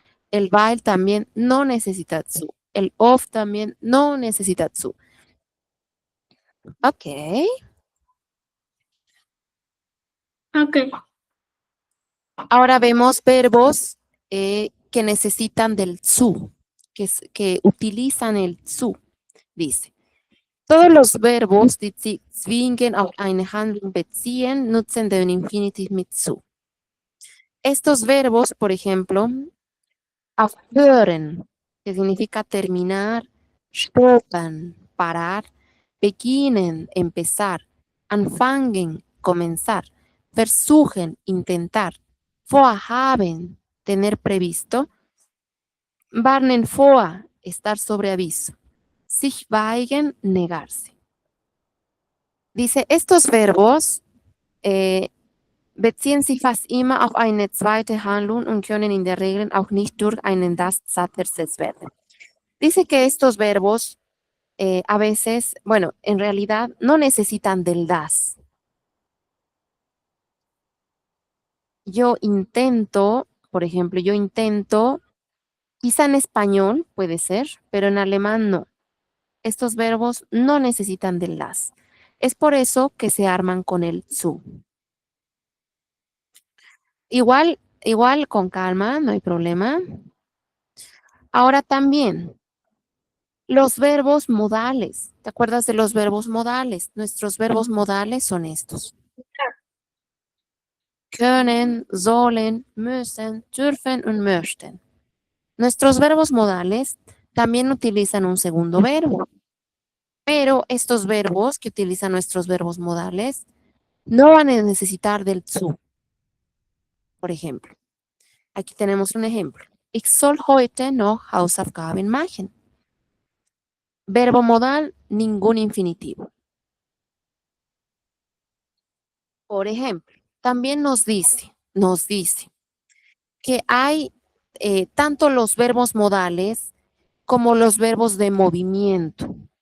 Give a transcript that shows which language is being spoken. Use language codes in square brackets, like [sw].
[es] El weil también no necesita zu. El of también no necesita zu. Ok. Ok. Ahora vemos verbos que necesitan del zu, que utilizan el zu. Dice, todos los verbos, [de] die sich zwingend auf eine Handlung beziehen, nutzen den Infinitiv mit zu. [es] Estos verbos, por ejemplo, aufhören, que significa terminar, stoppen, parar, beginnen, empezar, anfangen, comenzar, versuchen, intentar, vorhaben, tener previsto. Warnen vor, estar sobre aviso. Sich weigern, negarse. Dice, estos verbos [de] beziehen sich fast immer auf eine zweite Handlung und können in der Regel auch nicht durch einen Das-Satz ersetzt werden. [es] Dice que estos verbos a veces, bueno, en realidad no necesitan del das. Yo intento, por ejemplo, yo intento, quizá en español puede ser, pero en alemán no. Estos verbos no necesitan del das. Es por eso que se arman con el zu. Igual con calma, no hay problema. Ahora también, los verbos modales. ¿Te acuerdas de los verbos modales? Nuestros verbos modales son estos. [de] Können, sollen, müssen, dürfen und möchten. [es] Nuestros verbos modales también utilizan un segundo verbo. Pero estos verbos que utilizan nuestros verbos modales no van a necesitar del zu. Por ejemplo, aquí tenemos un ejemplo. [de] Ich soll heute noch Hausaufgaben machen. [es] Verbo modal, ningún infinitivo. Por ejemplo, también nos dice que hay tanto los verbos modales como los verbos de movimiento.